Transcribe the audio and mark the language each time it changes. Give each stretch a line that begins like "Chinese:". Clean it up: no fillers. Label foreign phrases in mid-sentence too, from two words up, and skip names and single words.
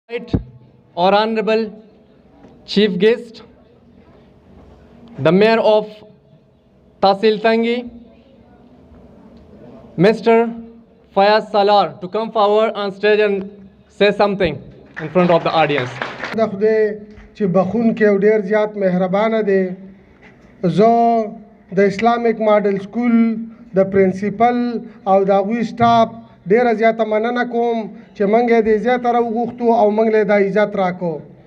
English: Right, or Honorable Chief Guest, the Mayor of Tahsil Tangi, Mr. Fayaz Salar, to come forward on stage and say something in front of the audience.
Pashto: د خدای چې بخون کې او ډیر زیات مهربانه دی. زه د اسلامیک ماډل سکول د پرنسپل او د هغوی سټاف ډیره زیاته مننه کوم چې موږ یې د زیاتره وغوښتو او موږ له دا عزت راکو.